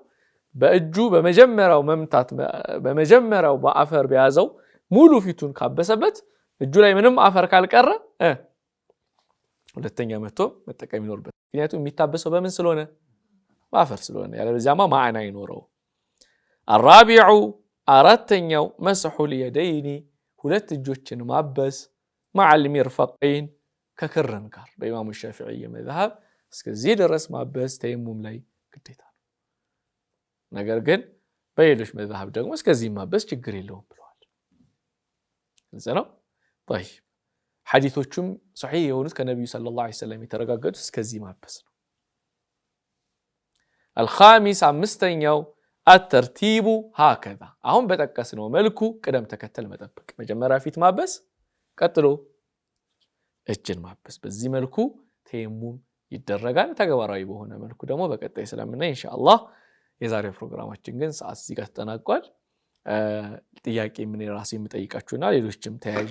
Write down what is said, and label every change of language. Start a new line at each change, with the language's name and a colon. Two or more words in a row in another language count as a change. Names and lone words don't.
Amharic: በእጁ በመጀመሪያው መምታት በመጀመሪያው በአፈር በያዘው ሙሉ ፊቱን ካበሰበት እጁ ላይ ምንም አፈር ካልቀረ ሁለተኛ መጥቶ መጠቀም ይኖርበት። ምክንያቱም የሚታበሰው በምን ስለሆነ? በአፈር ስለሆነ። ያለበለዚያማ ማዕና አይኖረው። الرابع አራተኛው
Arabic: مسح اليدين
Amharic: ሁለት እጆችን ማበስ
Arabic: مع المرفقين
Amharic: ከክርን ጋር በኢማሙ ሻፊዒ መዝሐብ እስከዚህ ድረስ ማበስ ተየሙም ላይ ግዴታ ነው። ነገር ግን በሌሎች መዝሐብ ደግሞ እስከዚህ ማበስ ችግር የለውም ብለዋል። ግልጽ ነው። طيب ሐዲሶቹም ሶሒህ የሆኑት ከነብዩ
Arabic: صلى الله عليه وسلم
Amharic: የተረጋገጡት እስከዚህ ማበስ ነው። الخامس አምስተኛው
Arabic: الترتيب هكذا
Amharic: አሁን በጠቀስነው መልኩ ቅደም ተከተል መጠበቅ። መጀመሪያ ፊት ማበስ፣ ቀጥሎ እጅን ማበስ። በዚህ መልኩ ተየሙም ይደረጋል። ተግባራዊ በሆነ መልኩ ደግሞ በቀጣይ ስለምናይ
Arabic: إن شاء الله።
Amharic: የዛሬው ፕሮግራማችን ግን ሰዓት እዚህ ጋር ተጠናቋል። ጥያቄ ምን ራሴ የምጠይቃችሁና ሌሎችም ተያያዥ